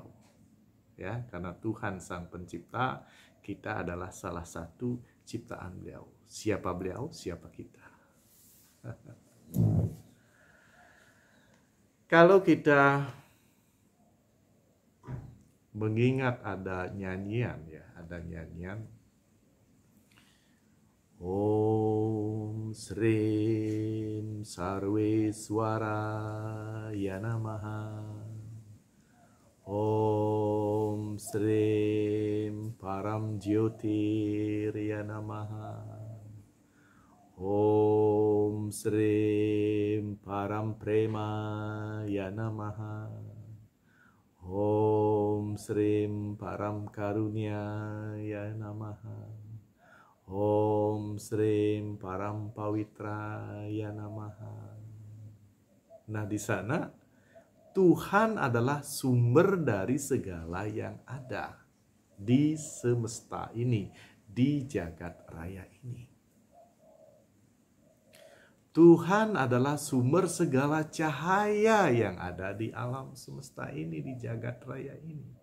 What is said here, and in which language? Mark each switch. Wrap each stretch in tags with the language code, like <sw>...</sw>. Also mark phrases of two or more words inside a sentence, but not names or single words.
<id>Ya, karena Tuhan Sang Pencipta, kita adalah salah satu ciptaan beliau. Siapa beliau, siapa kita. Kalau kita mengingat ada nyanyian, ya, ada nyanyian</id> <sa>ओम् श्रीम् सर्वेश्वराय नमः, ओम् श्रीम् परम् ज्योतिर्य नमः, ओम् श्रीम् परम् प्रेमाय नमः, ओम् श्रीम् परम् कारुण्याय नमः, ओम् श्रीम् परम् पवित्राय नमः.</sa> <id>Nah, di sana Tuhan adalah sumber dari segala yang ada di semesta ini, di jagat raya ini. Tuhan adalah sumber segala cahaya yang ada di alam semesta ini, di jagat raya ini.</id>